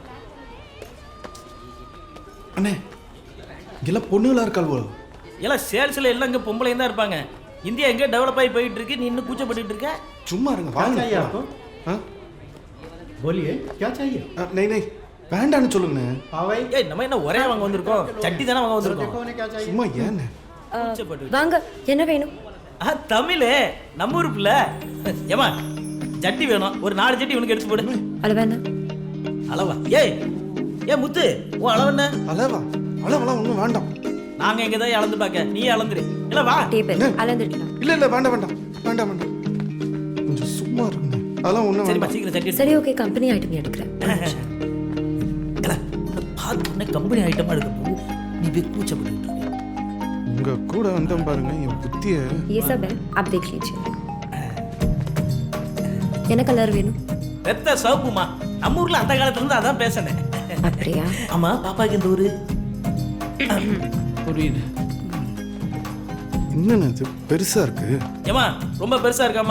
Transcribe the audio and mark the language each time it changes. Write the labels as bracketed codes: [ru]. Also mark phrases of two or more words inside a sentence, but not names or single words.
[ta] அண்ணே, இங்கெல்லாம் பொண்ணுங்களா இருக்காள் போல. எல்லாம் சேல்ஸில் எல்லாம் இங்கே பொம்பளையும் தான் இருப்பாங்க. இந்தியா எங்கே டெவலப் ஆகி போயிட்டு இருக்கு, நீ இன்னும் கூச்சப்பட்டு இருக்க. சும்மா இருங்க, வாங்க. [hi] बोलिए क्या चाहिए [ta] நெய் நெய் வேண்டான்னு சொல்லுங்கண்ணே. [hi] हाँ भाई [ta] ஏய் நம்ம என்ன ஒரே வாங்க வந்திருக்கோம், சட்டி தானே வாங்க வந்திருக்கோம். [hi] देखो उन्हें क्या चाहिए [ta] சும்மா ஏண்ணே? வாங்க என்ன வேணும்? தமிழ் நம்ம ஊருக்குள்ள. ஏமா சட்டி வேணும், ஒரு 4 சட்டி உனக்கு எடுத்து போடு. அளவேண்ணா அளவா? ஏய் ஏ முத்து, உன் அளவு என்ன? அளவா? அளவெல்லாம் ஒன்றும் வேண்டாம். நாங்க எங்க தான் அளந்து பார்க்க, நீ அளந்துரு. இல்ல வா. டேபிள் அளந்துடலாம். இல்ல வேண்டாம் வேண்டாம் வேண்டாம் வேண்டாம். கொஞ்சம் சும்மா இருங்க. அதெல்லாம் ஒன்றும் சரிப்பா, வேண்டாம். சீக்கிரம் சட்டி எடுத்து. சரி ஓகே, [en] company item [ta] எடுக்கிறேன். பார்த்து உடனே கம்பெனி ஐட்டமா எடுக்க நீ போய் கூச்சப்பட்டு உங்க கூட வந்தோம் பாருங்க, என் புத்திய. [hi] ये सब है, आप देख लीजिए. [ta] என்ன கலர் வேணும்? ரத்த சவுப்புமா. நம்ம ஊர்ல அந்த காலத்துல இருந்து அதான் பேசுனேன். அப்படியா? ஆமா, பாப்பாக்கு இந்த ஊரு புரியுது. என்னண்ணே இது பெருசா இருக்கு? ஏமா ரொம்ப பெருசா இருக்காமா?